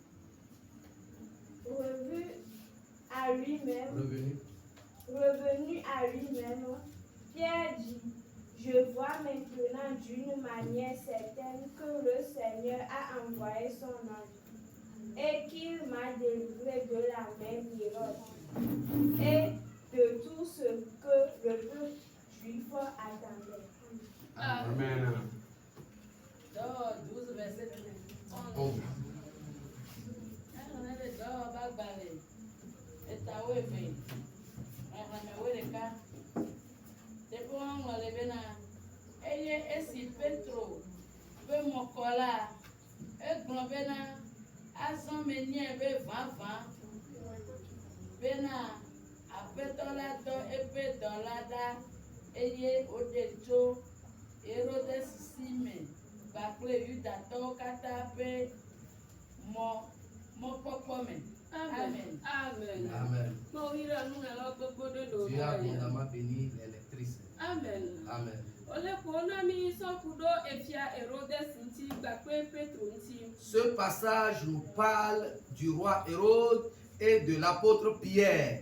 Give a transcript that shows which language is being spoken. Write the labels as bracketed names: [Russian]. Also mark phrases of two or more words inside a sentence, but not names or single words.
[French] Revenu à lui-même, Pierre dit: Je vois maintenant d'une manière certaine que le Seigneur a envoyé son ange et qu'il m'a délivré de la main d'Hérode et de tout ce que le peuple juif attendait. Amen. 12 verset 11. [Ewe] Eye esi Petro be mokola egblɔ bena azɔ menye be vava bena aƒetɔ la dɔ eƒe dɔla ɖa eye woɖe tso Herodes si me kpakple Yudatɔwo katã ƒe mɔkpɔkpɔ me. Amen. Amen. Amen. [French] Dieu a abondamment béni les lectrices. Amen. Amen. Ce passage nous parle du roi Hérode et de l'apôtre Pierre.